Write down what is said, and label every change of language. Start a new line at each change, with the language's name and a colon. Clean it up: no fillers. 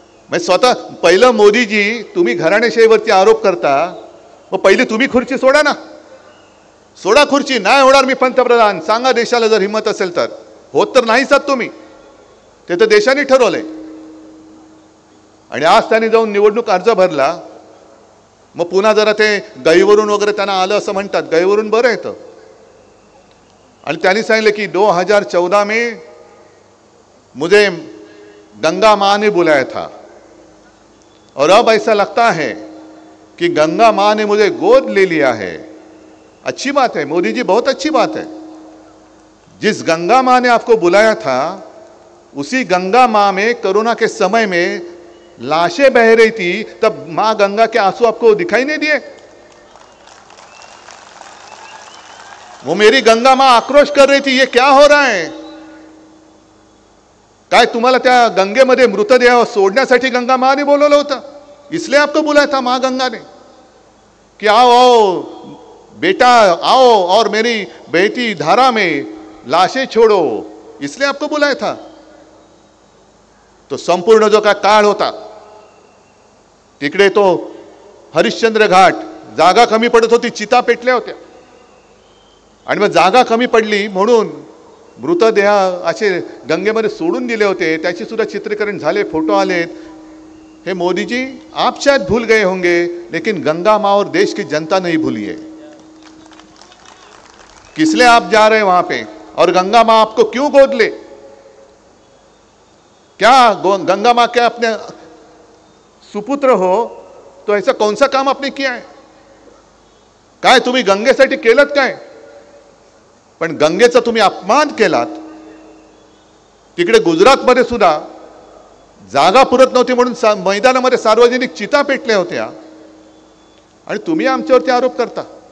Marathi: मग स्वतः पहिलं मोदीजी, तुम्ही घराणेशाहीवरती आरोप करता, मग पहिली तुम्ही खुर्ची सोडा ना, सोडा खुर्ची. नाही होणार मी पंतप्रधान, सांगा देशाला जर हिंमत असेल तर. होत तर नाहीच आहात तुम्ही, ते तर देशाने ठरवलंय. आणि आज त्यांनी जाऊन निवडणूक अर्ज भरला, मग पुन्हा जरा ते गईवरून वगैरे त्यांना आलं असं म्हणतात. गईवरून बरं येतं. आणि त्यांनी सांगितलं की
Hindi: 2014 में मुझे गंगा माँ ने बुलाया था और अब ऐसा लगता है कि गंगा माँ ने मुझे गोद ले लिया है. अच्छी बात है मोदी जी, बहुत अच्छी बात है. जिस गंगा माँ ने आपको बुलाया था, उसी गंगा माँ में कोरोना के समय में लाशें बह रही थी, तब माँ गंगा के आंसू आपको दिखाई नहीं दिए? वो मेरी गंगा माँ आक्रोश कर रही थी, ये क्या हो रहा है?
Marathi: काय तुम्हाला त्या गंगेमध्ये मृतदेह सोडण्यासाठी गंगा माँ ने बोलवलं होतं?
Hindi: इसलिए आपको बुलाया था माँ गंगा ने कि आओ आओ बेटा आओ और मेरी बहती धारा में लाशें छोड़ो, इसलिए आपको बुलाया था.
Marathi: तो संपूर्ण जो काय काळ होता तिकडे, तो हरिश्चंद्र घाट, जागा कमी पडत होती, चिता पेटल्या होत्या. आणि मग जागा कमी पडली म्हणून मृतदेह असे गंगेमध्ये सोडून दिले होते. त्याची सुद्धा चित्रीकरण झाले, फोटो आलेत.
Hindi: हे मोदी जी, आप शायद भूल गए होंगे, लेकिन गंगा माँ और देश की जनता नहीं भूली है. किस लिए आप जा रहे हैं वहां पे, और गंगा माँ आपको क्यों गोद ले? क्या गंगा माँ के अपने सुपुत्र हो, तो ऐसा कौन सा काम आपने किया है?
Marathi: काय तुम्ही गंगेसाठी केलत काय? पण गंगेचा तुम्ही अपमान केलात. तिकडे गुजरातमध्ये सुद्धा जागा पुरत नव्हती म्हणून मैदानामध्ये सार्वजनिक चिता पेटल्या होत्या, आणि तुम्ही आमच्यावरती आरोप करता.